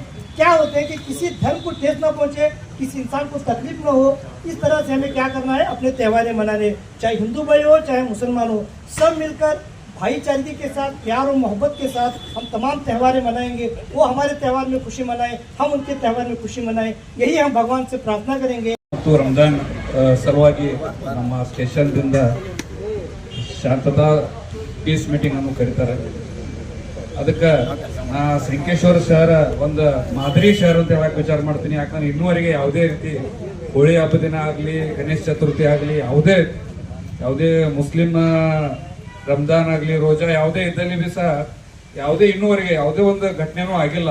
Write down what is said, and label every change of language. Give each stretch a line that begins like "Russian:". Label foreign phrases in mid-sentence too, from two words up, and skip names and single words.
Hindi: क्या होते हैं कि किसी धर्म को ठेस ना पहुँचे, किसी इंसान को तकलीफ ना हो, इस तरह से हमें क्या करना है, अपने त्यौहार मनाने, चाहे हिंदू भाई हो चाहे मुसलमान हो, सब मिलकर भाईचारे के साथ, प्यार और मोहब्बत के साथ हम तमाम त्यौहार मनाएंगे। वो हमारे त्यौहार में खुशी मनाएं, हम उनके त्यौहार में खुशी मनाएं, यही हम भगवान से प्रार्थना करेंगे।
Kannada: ಮತ್ತು ರಂಜಾನ್ ಸಲುವಾಗಿ ನಮ್ಮ ಸ್ಟೇಷನ್ದಿಂದ ಶಾಂತತಾ
English: peace meeting
Kannada: ಅನ್ನು ಕರೀತಾರೆ. ಅದಕ್ಕೆ ನಾ ಸಂಕೇಶ್ವರ ಶಹರ ಒಂದು ಮಾದರಿ ಶಹರ ಅಂತ ಹೇಳಕ್ ವಿಚಾರ ಮಾಡ್ತೀನಿ. ಯಾಕಂದ್ರೆ ಇನ್ನೂವರೆಗೆ ಯಾವುದೇ ರೀತಿ ಹೋಳಿ ಹಬ್ಬ ದಿನ ಆಗಲಿ, ಗಣೇಶ ಚತುರ್ಥಿ ಆಗಲಿ, ಯಾವುದೇ ಮುಸ್ಲಿಂ ರಂಜಾನ್ ಆಗಲಿ, ರೋಜಾ ಯಾವುದೇ ಇದ್ದಲ್ಲಿ ಬಿ ಸಹ ಯಾವುದೇ ಇನ್ನೂವರೆಗೆ ಯಾವುದೇ ಒಂದು ಘಟನೆನೂ ಆಗಿಲ್ಲ.